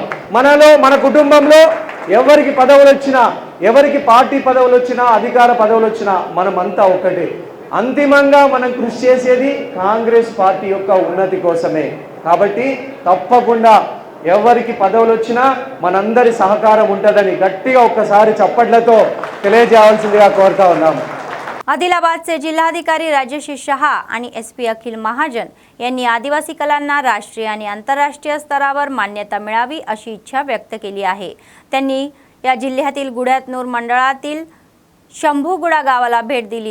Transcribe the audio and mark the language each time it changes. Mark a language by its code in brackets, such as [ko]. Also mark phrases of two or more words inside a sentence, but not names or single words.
[te] మనలో మన కుటుంబంలో ఎవరికి పదవులు వచ్చినా, ఎవరికి పార్టీ పదవులు వచ్చినా, అధికార పదవులు వచ్చినా మనమంతా ఒక్కటే. అంతిమంగా మనం కృషి చేసేది కాంగ్రెస్ పార్టీ యొక్క ఉన్నతి కోసమే. కాబట్టి తప్పకుండా ఎవరికి పదవులు వచ్చినా మనందరి సహకారం ఉంటుందని గట్టిగా ఒక్కసారి చప్పట్లతో తెలియజేయాల్సిందిగా కోరుతా ఉన్నాము. [mr] आदिलाबादचे जिल्हाधिकारी राजेश शहा आणि SP अखिल महाजन यांनी आदिवासी कलांना राष्ट्रीय आणि आंतरराष्ट्रीय स्तरावर मान्यता मिळावी अशी इच्छा व्यक्त केली आहे. त्यांनी या जिल्ह्यातील गुड्यातनूर मंडळातील शंभूगुडा गावाला भेट दिली.